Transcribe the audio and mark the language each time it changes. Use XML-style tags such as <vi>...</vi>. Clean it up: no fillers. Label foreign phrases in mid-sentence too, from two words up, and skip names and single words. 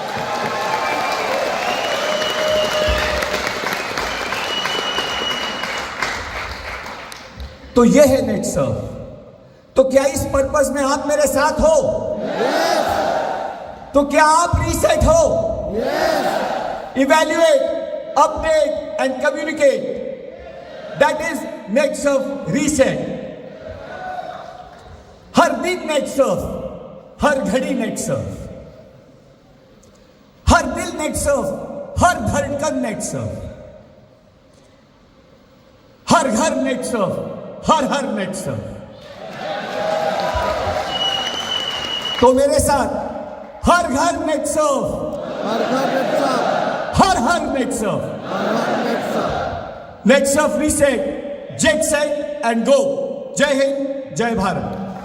<hi>तो ये है नेटसर्फ। तो क्या इस पर्पस में आप मेरे साथ हो?</hi> <en>Yes.</en> <hi>तो क्या आप रीसेट हो?</hi> <en>Yes. Evaluate, update and communicate. That is नेटसर्फ रीसेट।</en> <hi>हर दिन नेटसर्फ, हर घड़ी नेटसर्फ, हर दिल नेटसर्फ, हर धड़कन नेटसर्फ, हर घर नेटसर्फ, हर नेटसर्फ। तो मेरे साथ हर घर नेटसर्फ, हर घर नेटसर्फ, हर नेटसर्फ, हर नेटसर्फ।</hi> <en>Netsurf reset, jet set and go.</en> <hi>जय हिंद, जय भारत।</hi>